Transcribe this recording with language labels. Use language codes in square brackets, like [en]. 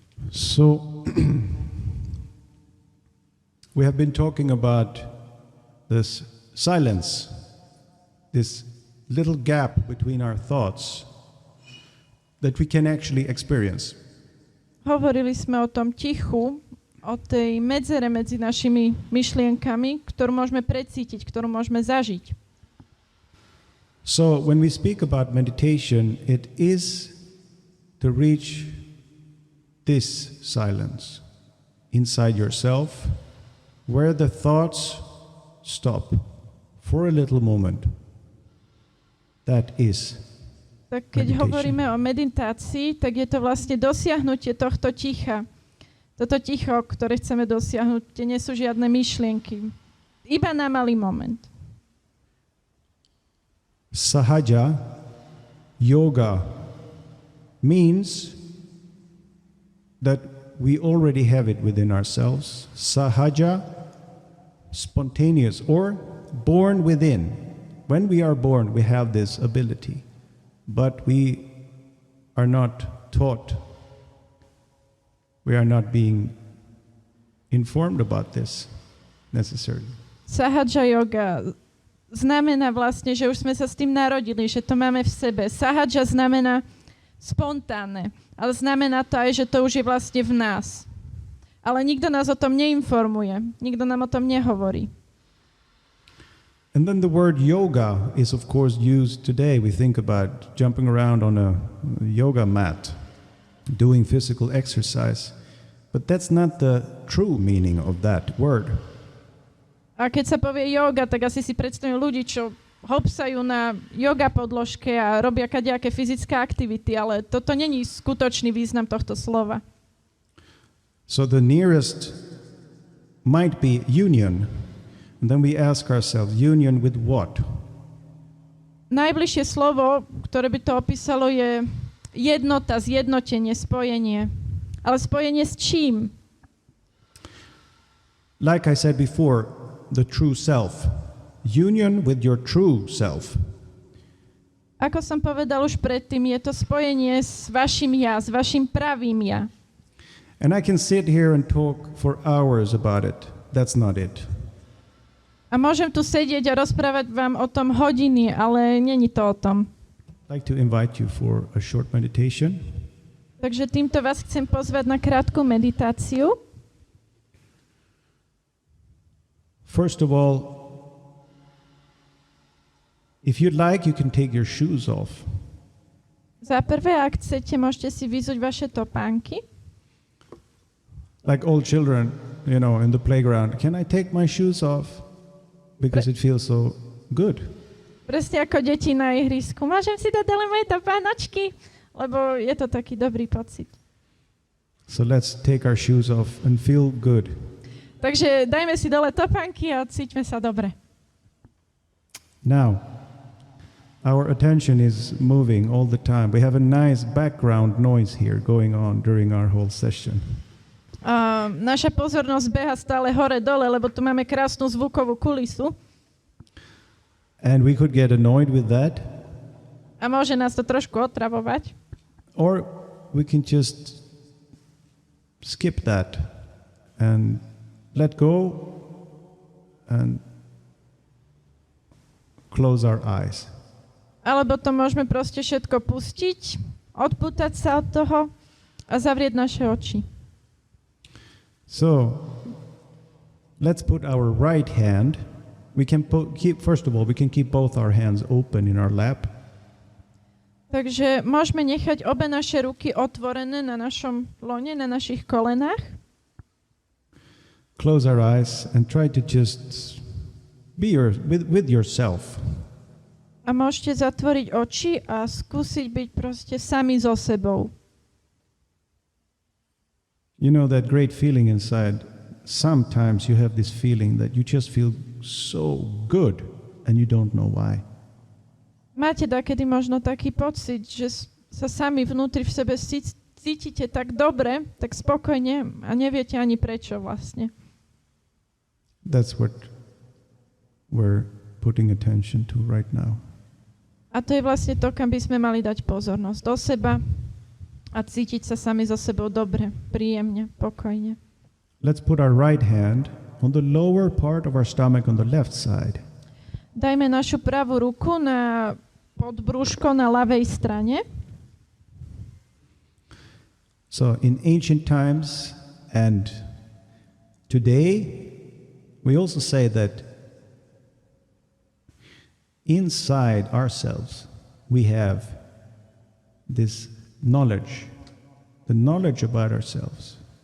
[en] So, we have been talking about this silence, this little gap between our thoughts that we can actually experience. [sk] Hovorili sme o tom tichu, o tej medzere medzi našimi myšlienkami, ktorú môžeme precítiť, ktorú môžeme zažiť. [en] So, when we speak about meditation, it is to reach this silence inside yourself, where the thoughts stop for a little moment. That is [sk] Tak keď [en] meditation. [sk] hovoríme o meditácii, tak je to vlastne dosiahnutie tohto ticha. Toto ticho, ktoré chceme dosiahnuť, tie nie sú žiadne myšlienky. Iba na malý moment. [en] Sahaja yoga means that we already have it within ourselves. Sahaja, spontaneous or born within. When we are born, we have this ability, but we are not taught. We are not being informed about this necessarily. [sk] Sahaja yoga znamená vlastne, že už sme sa s tým narodili, že to máme v sebe. Sahaja znamená spontánne, ale znamená to aj, že to už je vlastne v nás. Ale nikto nás o tom neinformuje, nikto nám o tom nehovorí. [en] And then the word yoga is of course used today. We think about jumping around on a yoga mat, doing physical exercise. But that's not the true meaning of that word. [sk] A keď sa povie yoga, tak asi si predstavujú ľudí, čo hopsajú na yoga podložke a robia kadejaké fyzické aktivity, ale toto není skutočný význam tohto slova. [en] So the nearest might be union. And then we ask ourselves, union with what? [sk] Najbližšie slovo, ktoré by to opísalo, je jednota, zjednotenie, spojenie. Ale spojenie s čím? [en] Like I said before, the true self. Union with your true self. [sk] Ako som povedal už predtým, je to spojenie s vašim ja, s vašim pravým ja. [en] And I can sit here and talk for hours about it. That's not it. [sk] A môžem tu sedieť a rozprávať vám o tom hodiny, ale není to o tom. [en] I'd like to invite you for a short meditation. [sk] Takže týmto vás chcem pozvať na krátku meditáciu. [en] First of all, if you'd like, you can take your shoes off. [sk] Za prvé, ak chcete, môžete si vyzuť vaše topánky. [en] Like old children, you know, in the playground. Can I take my shoes off? Because it feels so good. [sk] Presne ako deti na ihrisku. Môžem si dať dole moje topánočky? Lebo je to taký dobrý pocit. [en] So let's take our shoes off and feel good. [sk] Takže dajme si dole topánky a cíťme sa dobre. [en] Now, our attention is moving all the time. We have a nice background noise here going on during our whole session. [sk] Naša pozornosť beha stále hore-dole, lebo tu máme krásnu zvukovú kulisu. [en] And we could get annoyed with that. [sk] A môže nás to trošku otravovať. [en] Or we can just skip that and let go and close our eyes. [sk] Alebo to môžeme proste všetko pustiť, odpútať sa od toho a zavrieť naše oči. [en] So, let's put our right hand, we can first of all, we can keep both our hands open in our lap. [sk] Takže môžeme nechať obe naše ruky otvorené na našom lone, na našich kolenách. [en] Close our eyes and try to just be with yourself. [sk] A môžete zatvoriť oči a skúsiť byť proste sami so sebou. [en] You know that great feeling inside. Sometimes you have this feeling that you just feel so good and you don't know why. [sk] Máte dakedy možno taký pocit, že sa sami vnútri v sebe cítite tak dobre, tak spokojne a neviete ani prečo vlastne. [en] That's what we're putting attention to right now. [sk] A to je vlastne to, kam by sme mali dať pozornosť do seba a cítiť sa sami so sebou dobre, príjemne, pokojne. [en] Let's put our right hand on the lower part of our stomach on the left side. [sk] Dajme našu pravú ruku na podbrúško na ľavej strane. [en] So in ancient times and today, we also say that inside ourselves, we have this knowledge, the knowledge about ourselves.